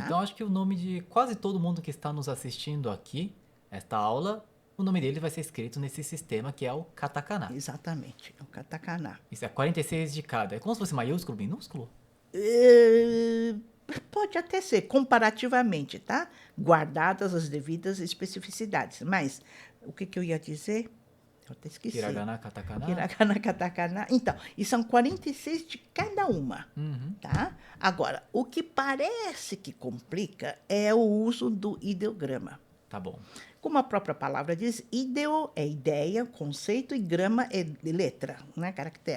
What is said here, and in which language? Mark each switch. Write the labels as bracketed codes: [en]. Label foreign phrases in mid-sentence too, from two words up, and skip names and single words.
[pt] Então, acho que o nome de quase todo mundo que está nos assistindo aqui, esta aula, o nome dele vai ser escrito nesse sistema que é o katakana. Exatamente, é o katakana. Isso é 46 de cada. É como se fosse maiúsculo, minúsculo? Pode até ser, comparativamente, tá? Guardadas as devidas especificidades. Mas, o que eu ia dizer? Eu até esqueci. Hiragana, katakana. Hiragana, katakana. Então, e são 46 de cada uma, tá? Agora, o que parece que complica é o uso do ideograma. Tá bom. Como a própria palavra diz, ideo é ideia, conceito, e grama é letra, né, caractere.